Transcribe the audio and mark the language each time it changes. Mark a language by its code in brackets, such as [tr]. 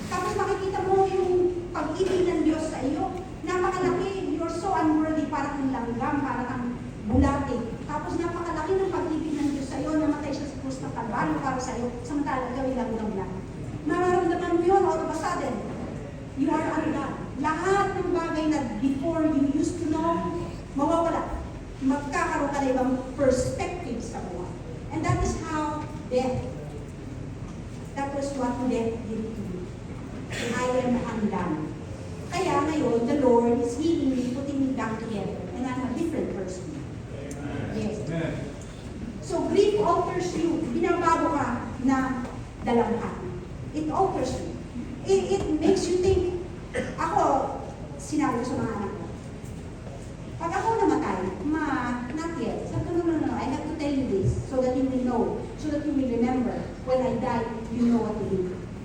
[tl] Tapos makikita mo yung pag-ibig ng Diyos sa iyo. Napakalaki, [en] you're so unworthy, [tl] parang ang langgam, parang ang bulate. Tapos napakalaki ng pag-ibig ng Diyos sa iyo, namatay siya sa krus ng Kalbaryo para sa iyo, samantala ikaw ay langgam lang. Nararamdaman mo yun, [en] all of a sudden, you are undone. [tl] Lahat ng bagay na [en] before you used to know, [tl] mawawala. Magkakaroon ka na ibang perspective sa buhay. [en] And that is how death, that was what death did to me. I am undone. [tl] Kaya ngayon, [en] the Lord is healing me, putting me back together. And I'm a different person. Yes. So grief alters you. [tl] Binabago ka na dalamhan. [en] It alters you. It makes you think. [tl] Ako, sinabi ko sa mga anak ko, pag ako namatay, [en] not yet. [tl] Sabi ko, [en] no, I have to tell you this so that you will know, so that you will remember. When I die, you know what to do.